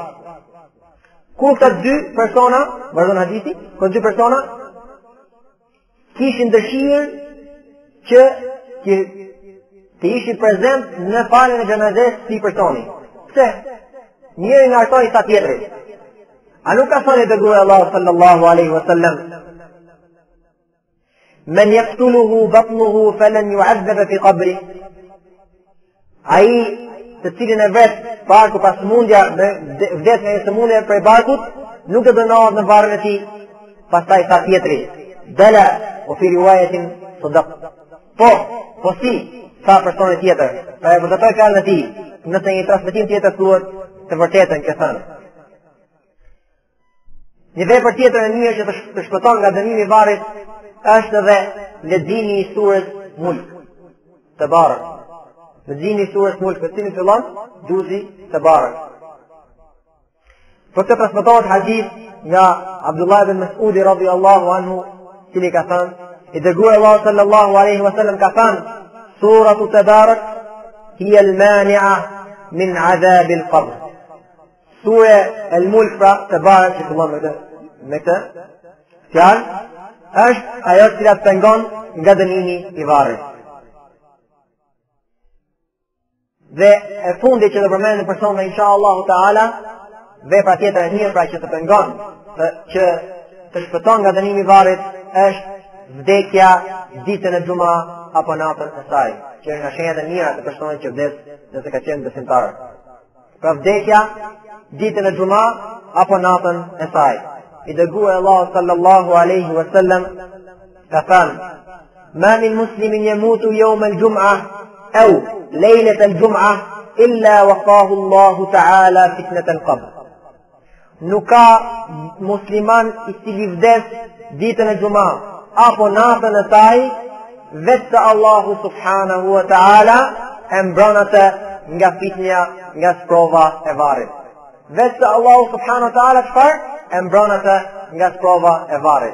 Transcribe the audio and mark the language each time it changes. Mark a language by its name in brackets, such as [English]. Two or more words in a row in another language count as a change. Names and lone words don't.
[Albanian] Kur këta 2 persona, vazhdon hadithi, këto 2 persona kishin dëshirë që të ishin prezent në faljen e xhenazes si personi. Pse? Njëri nga ato i tha tjetrit, a nuk ka thënë dërguari Allahu [Arabic] صلى الله عليه وسلم, من يقتله بطنه فلن يعذب في قبره, [Albanian] ai të cilin e vet barku pas sëmundja, vdes nga sëmundja prej barkut, nuk të dënohet në varrin e tij. Pastaj tha tjetri, [Arabic] بلى وفي رواية صدق, [Albanian] po si, tha personi tjetër, pra e vërtetoi fjalën e tij, nëse një transmetim tjetër thuhet të vërtetën që thënë. Një vepër tjetër e mirë që të shpëton nga dënimi i varrit është edhe leximi i surës Mulk, Tabarak. Leximi i surës Mulk, për cilin fillon juzi Tabarak. Për këtë transmetohet hadith nga Abdullah ibn Mas'ud [Arabic] رضي الله عنه, [Albanian] cili ka thënë, i dërguari Allahu [Arabic] صلى الله عليه وسلم [Albanian] ka thënë, [Arabic] سورة تبارك هي المانعة من عذاب القبر. [Albanian] Sura al-Mulk, pra Tabarak, që fillon me këtë fjalë, është ajo që të pengon nga dënimi i varrit. Dhe e fundi që të përmendë në personë, [Arabic] إن شاء الله تعالى, [Albanian] vepra tjetër e mirë, pra që të pengon, që të shpëton nga dënimi i varrit, është vdekja ditën e xumë apo natën e saj, që është nga shenjat e mira të personit që vdes nëse ka qenë besimtar. Pra vdekja ditën e xumë apo natën e saj. I dërguari Allahu [Arabic] صلى الله عليه وسلم [Albanian] ka thënë, [Arabic] ما من مسلم يموت يوم الجمعة أو ليلة الجمعة إلا وقاه الله تعالى فتنة القبر. [Albanian] Nuk ka musliman i cili vdes ditën e xumë apo natën e saj, vetë se Allahu [Arabic] سبحانه وتعالى [Albanian] e mbron atë nga fitnja, nga sprova e varrit. Vetë se Allahu [Arabic] سبحانه وتعالى [Albanian] çfarë? E mbron atë nga sprova e varrit.